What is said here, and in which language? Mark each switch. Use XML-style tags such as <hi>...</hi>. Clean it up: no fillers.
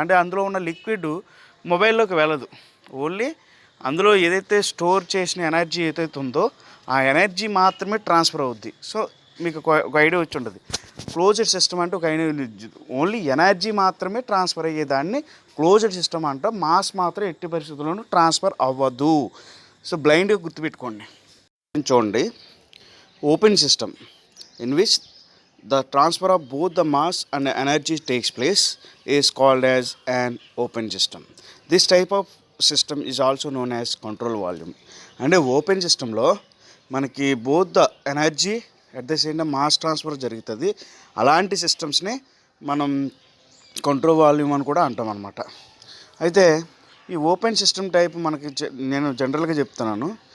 <te>అంటే అందులో ఉన్న లిక్విడ్ మొబైల్లోకి వెళ్ళదు, ఓన్లీ అందులో ఏదైతే స్టోర్ చేసిన ఎనర్జీ ఏదైతే ఉందో ఆ ఎనర్జీ మాత్రమే ట్రాన్స్ఫర్ అవుద్ది. సో మీకు ఒక ఐడియా వచ్చి ఉంటుంది, క్లోజ్డ్ సిస్టమ్ అంటే ఒక ఐడియా, ఓన్లీ ఎనర్జీ మాత్రమే ట్రాన్స్ఫర్ అయ్యేదాన్ని క్లోజ్డ్ సిస్టమ్ అంట మాస్ మాత్రం ఎట్టి పరిస్థితుల్లోనూ ట్రాన్స్ఫర్ అవ్వదు. సో బ్లైండ్గా గుర్తుపెట్టుకోండి. చూడండి,</te> <en>Open system in which the transfer of both the mass and energy takes place is called as an open system. This type of system is also known as control volume.</en> <te>అంటే open సిస్టంలో మనకి</te> <en>both the energy at the same time mass transfer</en> <te>జరుగుతుంది. అలాంటి సిస్టమ్స్ని మనం control volume అని కూడా అంటాం అనమాట. అయితే ఈ ఓపెన్ సిస్టమ్ టైప్ మనకి నేను జనరల్గా చెప్తున్నాను.</te>